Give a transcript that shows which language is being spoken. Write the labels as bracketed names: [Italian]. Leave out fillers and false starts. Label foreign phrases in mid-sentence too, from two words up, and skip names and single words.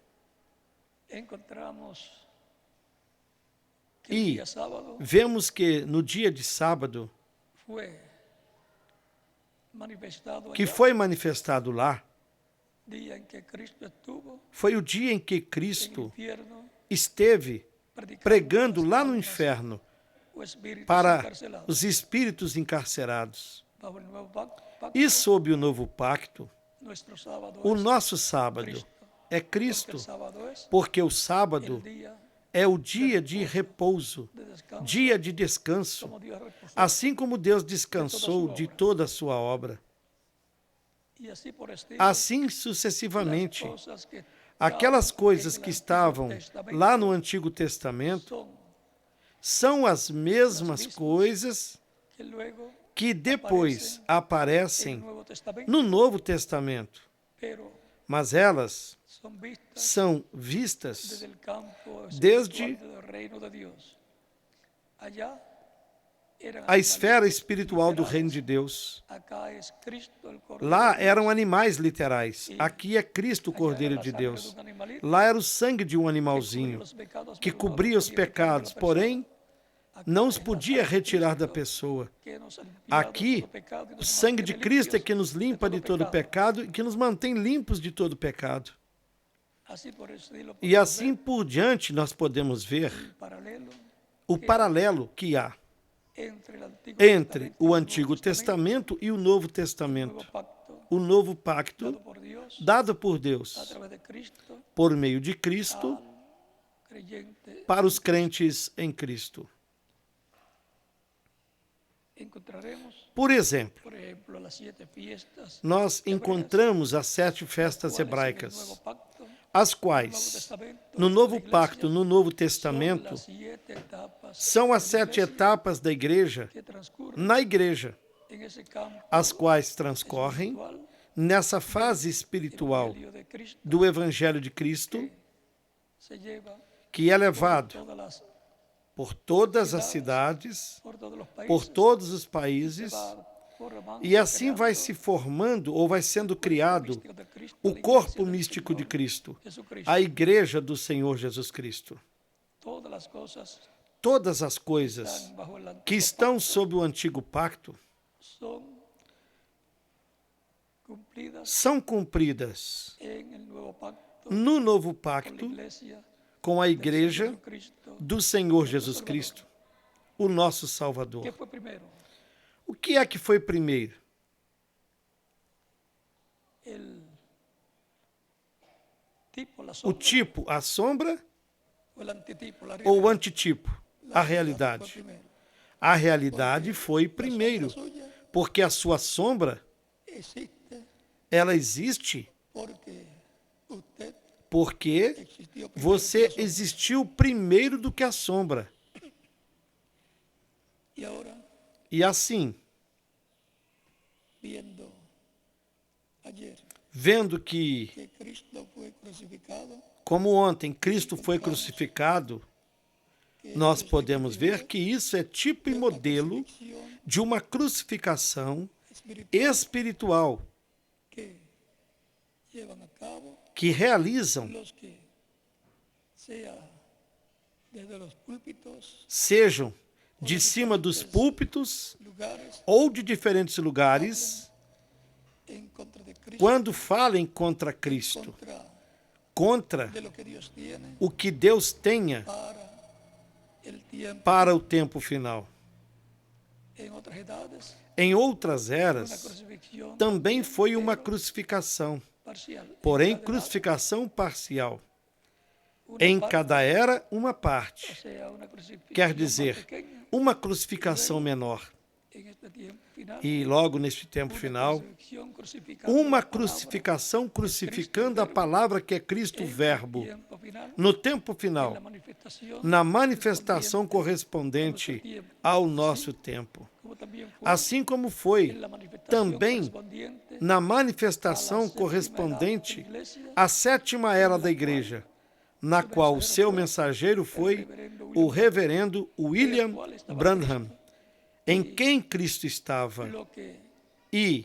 [Portuguese] E vemos que no dia de sábado, que foi manifestado lá, foi o dia em que Cristo esteve pregando lá no inferno para os espíritos encarcerados. E sob o novo pacto, o nosso sábado é Cristo, porque o sábado é o dia de repouso, de descanso, dia de descanso, [Spanish] como Dios reposó. [Portuguese] assim como Deus descansou de toda a sua obra. [Spanish] Y así por estilo, [Portuguese] Assim [Spanish] las [Portuguese] sucessivamente, [Spanish] cosas que [Portuguese] aquelas [Spanish] estaban [Portuguese] coisas [Spanish] en el [Portuguese] que [Spanish] Antiguo [Portuguese] estavam [Spanish] Testamento [Portuguese] lá no Antigo Testamento [Spanish] son [Portuguese] são as mesmas coisas [Spanish] que luego [Portuguese] que depois [Spanish] en el [Portuguese] aparecem [Spanish] Nuevo Testamento, [Portuguese] no Novo Testamento, [Spanish] pero [Portuguese] mas elas [Spanish] son vistas [Portuguese] são vistas [Spanish] desde el campo [Portuguese] desde [Spanish] espiritual del reino de Dios. Allá eran [Portuguese] a esfera [Spanish] animales [Portuguese] espiritual do [Spanish] literales. [Portuguese] reino de Deus. [Spanish] Acá es Cristo, el Cordero [Portuguese] Lá [Spanish] de Dios. [Portuguese] eram animais literais. Aqui é Cristo, o [Spanish] Allá [Portuguese] Cordeiro [Spanish] era la [Portuguese] de [Spanish] sangre [Portuguese] Deus. [Spanish] un animalito [Portuguese] Lá era o sangue de um [Spanish] que cubría [Portuguese] animalzinho [Spanish] los pecados, [Portuguese] que [Spanish] pero no [Portuguese] cobria os [Spanish] podía quitar de la [Portuguese] pecados, [Spanish] persona. [Portuguese] porém [Spanish] Acá [Portuguese] não [Spanish] es [Portuguese] os [Spanish] la [Portuguese] podia [Spanish] sangre de [Portuguese] retirar da [Spanish] Cristo [Portuguese] pessoa. [Spanish] que nos ha limpiado de [Portuguese] Aqui, [Spanish] todo pecado y [Portuguese] o [Spanish] nos [Portuguese] sangue de [Spanish] mantiene [Portuguese] Cristo é [Spanish] limpios [Portuguese] que nos limpa de todo pecado e que nos mantém limpos de todo pecado. [Spanish] Así por estilo [Portuguese] E [Spanish] podemos [Portuguese] assim [Spanish] ver [Portuguese] por diante nós podemos ver [Spanish] el paralelo [Portuguese] o paralelo que há [Spanish] entre el Antiguo [Portuguese] entre [Spanish] Testamento y [Portuguese] o [Spanish] el [Portuguese] Antigo [Spanish] Nuevo Testamento, [Portuguese] Testamento e o Novo [Spanish] el [Portuguese] Testamento. [Spanish] nuevo pacto [Portuguese] O novo [Spanish] dado [Portuguese] pacto [Spanish] por Dios [Portuguese] dado por [Spanish] a [Portuguese] Deus [Spanish] través de Cristo [Portuguese] por meio de Cristo [Spanish] al creyente. [Portuguese] para os crentes em Cristo. [Spanish] Encontraremos, [Portuguese] Por exemplo, [Spanish] por ejemplo, las 7 fiestas [Portuguese] nós encontramos as 7 festas [Spanish] cuales en el [Portuguese] hebraicas, [Spanish] Nuevo Pacto, [Portuguese] as [Spanish] Nuevo [Portuguese] quais, [Spanish] Testamento, [Portuguese] no Novo [Spanish] la Iglesia, [Portuguese] Pacto, no Novo [Spanish] son [Portuguese] Testamento, [Spanish] las 7 etapas [Portuguese] são as [Spanish] de la [Portuguese] 7 [Spanish] Iglesia [Portuguese] etapas da igreja [Spanish] que transcurren [Portuguese] na igreja, [Spanish] en ese campo [Portuguese] as quais transcorrem [Spanish] espiritual, [Portuguese] nessa fase [Spanish] el [Portuguese] espiritual [Spanish] Evangelio de Cristo, [Portuguese] do Evangelho de Cristo, [Spanish] se lleva [Portuguese] que é [Spanish] por [Portuguese] levado [Spanish] todas las, [Portuguese] por todas as cidades, [Spanish] por todos los países, [Portuguese] por todos os [Spanish] se [Portuguese] países, [Spanish] va formando, [Portuguese] e assim vai [Spanish] creando [Portuguese] se formando ou vai sendo [Spanish] o cuerpo [Portuguese] criado [Spanish] místico de Cristo, [Portuguese] o [Spanish] la iglesia [Portuguese] corpo [Spanish] del [Portuguese] místico de [Spanish] Señor [Portuguese] Cristo, [Spanish] Jesucristo. [Portuguese] a igreja do Senhor Jesus Cristo. [Spanish] Todas las cosas [Portuguese] Todas as coisas [Spanish] están bajo el [Portuguese] que [Spanish] antiguo [Portuguese] estão [Spanish] pacto [Portuguese] sob o antigo pacto [Spanish] son cumplidas [Portuguese] são cumpridas [Spanish] en el nuevo pacto [Portuguese] no novo [Spanish] con la [Portuguese] pacto [Spanish] iglesia [Portuguese] com a [Spanish] del [Portuguese] igreja [Spanish] Señor Cristo. [Portuguese] do Senhor Jesus Cristo, o nosso [Spanish] ¿Qué [Portuguese] Salvador. [Spanish] fue primero? [Portuguese] O que é que foi primeiro? [Spanish] El tipo, la [Portuguese] O [Spanish] sombra, [Portuguese] tipo, a sombra, [Spanish] o el antitipo, la [Portuguese] ou o [Spanish] realidad. [Portuguese] antitipo, [Spanish] La [Portuguese] a [Spanish] realidad fue [Portuguese] realidade? [Spanish] primero. [Portuguese] A realidade foi [Spanish] La sombra [Portuguese] primeiro, [Spanish] suya [Portuguese] porque a sua sombra, [Spanish] existe [Portuguese] ela existe [Spanish] porque usted [Portuguese] porque [Spanish] existió primero [Portuguese] você [Spanish] que la sombra. [Portuguese] existiu primeiro do que a sombra. [Spanish] Y ahora, [Portuguese] E assim, [Spanish] viendo ayer [Portuguese] vendo que, [Spanish] que Cristo fue crucificado, [Portuguese] como ontem Cristo foi crucificado, [Spanish] que [Portuguese] nós [Spanish] eso es [Portuguese] podemos [Spanish] tipo y [Portuguese] ver que isso é tipo e [Spanish] de una [Portuguese] modelo [Spanish] crucifixión [Portuguese] de uma crucificação [Spanish] espiritual [Portuguese] espiritual [Spanish] que llevan a cabo [Portuguese] que realizam, [Spanish] los que, sea desde los púlpitos, [Portuguese] sejam de cima dos púlpitos [Spanish] lugares, [Portuguese] ou de diferentes lugares, [Spanish] en contra de Cristo, [Portuguese] quando falem contra Cristo, [Spanish] contra [Portuguese] contra [Spanish] de lo que Dios tiene [Portuguese] o que Deus tenha [Spanish] para el tiempo. [Portuguese] para o tempo final. [Spanish] En otras edades, [Portuguese] Em outras [Spanish] una [Portuguese] eras, [Spanish] crucifixión [Portuguese] também foi uma [Spanish] pero [Portuguese] crucificação, [Spanish] parcial. [Portuguese] porém [Spanish] En cada edad, [Portuguese] crucificação parcial. [Spanish] una [Portuguese] Em [Spanish] parte, [Portuguese] cada era, uma [Spanish] o [Portuguese] parte. [Spanish] sea, una crucifixión [Portuguese] Quer [Spanish] más [Portuguese] dizer, [Spanish] pequeña, [Portuguese] uma crucificação menor. [Spanish] en este tiempo final, [Portuguese] E logo neste tempo [Spanish] una [Portuguese] final, [Spanish] crucifixión crucificando [Portuguese] uma [Spanish] la palabra. [Portuguese] crucificação crucificando a palavra que é Cristo, o Verbo. [Spanish] Tiempo final, [Portuguese] No tempo [Spanish] en la [Portuguese] final, [Spanish] manifestación, [Portuguese] na manifestação correspondente ao nosso tempo. [Spanish] como también fue [Portuguese] Assim como [Spanish] en [Portuguese] foi [Spanish] la manifestación [Portuguese] também [Spanish] correspondiente [Portuguese] na manifestação correspondente à sétima era da igreja, na qual o seu mensageiro foi o reverendo William Branham, em quem Cristo estava. [Spanish] lo que [Portuguese] E